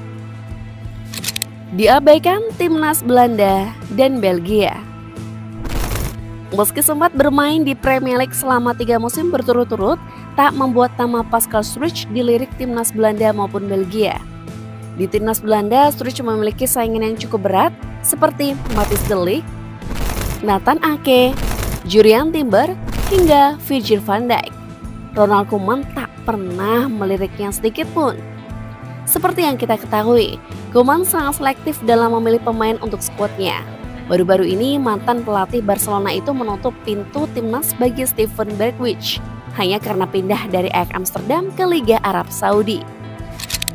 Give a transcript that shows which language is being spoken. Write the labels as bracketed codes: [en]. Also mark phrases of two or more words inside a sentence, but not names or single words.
[id] Diabaikan timnas Belanda dan Belgia. Meski sempat bermain di Premier League selama 3 musim berturut-turut, tak membuat nama Pascal Struijk dilirik timnas Belanda maupun Belgia. Di timnas Belanda, Struijk memiliki saingan yang cukup berat seperti Matthijs de Ligt, Nathan Ake, Jurriën Timber, hingga Virgil van Dijk. Ronald Koeman tak pernah meliriknya sedikit pun. Seperti yang kita ketahui, Koeman sangat selektif dalam memilih pemain untuk skuadnya. Baru-baru ini mantan pelatih Barcelona itu menutup pintu timnas bagi Steven Bergwijn hanya karena pindah dari Ajax Amsterdam ke Liga Arab Saudi.